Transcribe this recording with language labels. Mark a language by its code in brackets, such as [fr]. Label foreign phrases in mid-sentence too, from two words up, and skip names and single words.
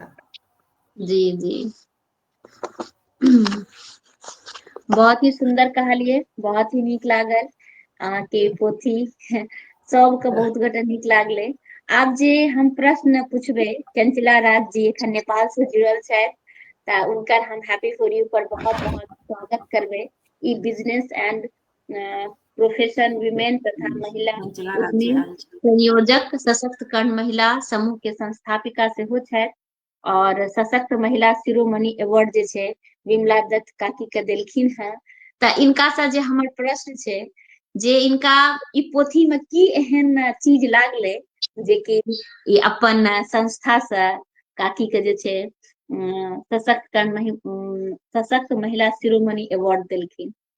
[mai] जी जी बहुत ही सुंदर कहलिए, बहुत ही नीक लागल के पोथी सबके बहुत गोटे नीक लागले। आब जे हम प्रश्न पूछबे, चंचला राज जी एखन नेपाल से जुड़ल छथि, त उनकर हम हैप्पी फॉर यू पर बहुत बहुत स्वागत करबे। ई बिजनेस एंड प्रोफेशन विमेन तथा महिला उद्यमी संयोजक सशक्तकरण महिला समूह के संस्थापिका सेहो छथि और सशक्त महिला शिरोमणि अवार्ड जे छै विमला दत्त काकी के देलखिन हैं। त इनका से जे हमर प्रश्न छै जे इनका ई पोथी में की एहन चीज लागले जे कि ई अपन संस्था से काकी के जे छै सशक्त महिला शिरोमणि अवार्ड देलखिन।